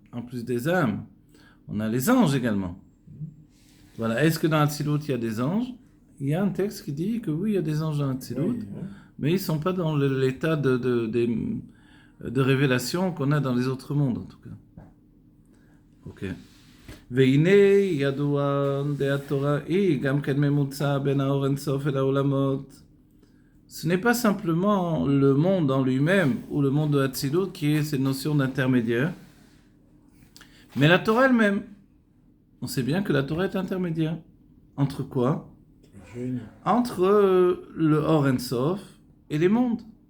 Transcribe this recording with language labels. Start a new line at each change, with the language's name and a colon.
French: En plus des âmes, on a les anges également. Voilà. Est-ce que dans Atzilut, il y a des anges? Il y a un texte qui dit que oui, il y a des anges dans Atzilut, mais ils ne sont pas dans l'état de révélation qu'on a dans les autres mondes, en tout cas. Ok.
Hebrew: והנה ידוע דעת תורה היא גם כן ממוצע בין האור אינסוף אל העולמות.
French: Ce n'est pas simplement le monde en lui-même ou le monde de Hatzilut qui est cette notion d'intermédiaire, mais la Torah elle-même. On sait bien que la Torah est intermédiaire. Entre quoi? Entre le Or Ensof et les mondes.